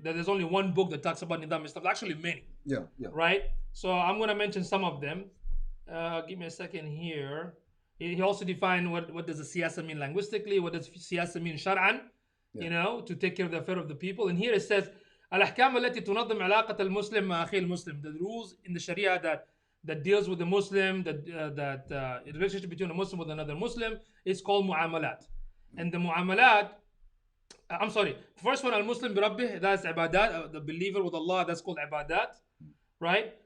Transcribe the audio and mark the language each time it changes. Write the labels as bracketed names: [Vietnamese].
[English] That there's only one book that talks about Nidam Islam. Actually, many. Yeah. Right? So I'm going to mention some of them. Give me a second here. He also defined what does the siyasa mean linguistically, what does siyasa mean shar'an, to take care of the affair of the people. And here it says, [Arabic] الأحكام التي تنظم علاقة المسلم مع أخيه المسلم. [English] The rules in the Sharia that deals with the Muslim, that relationship between a Muslim with another Muslim, is called mu'amalat. And the mu'amalat, the first one, al-Muslim bi Rabbih, that's ibadat, the believer with Allah, that's called ibadat, right?